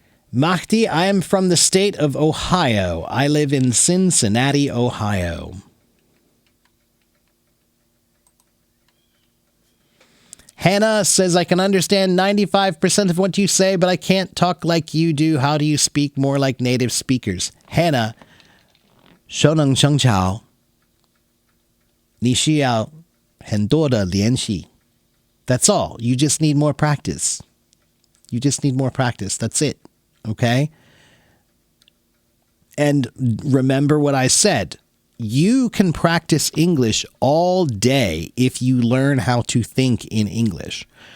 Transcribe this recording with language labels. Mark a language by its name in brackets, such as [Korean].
[English] Mahdi, I am from the state of Ohio. I live in Cincinnati, Ohio. Hannah says, I can understand 95% of what you say, but I can't talk like you do. How do you speak more like native speakers? [Chinese] Hannah, 熟能生巧，你需要很多的练习. [English] That's all. You just need more practice. You just need more practice. That's it. Okay? And remember what I said. You can practice English all day if you learn how to think in English.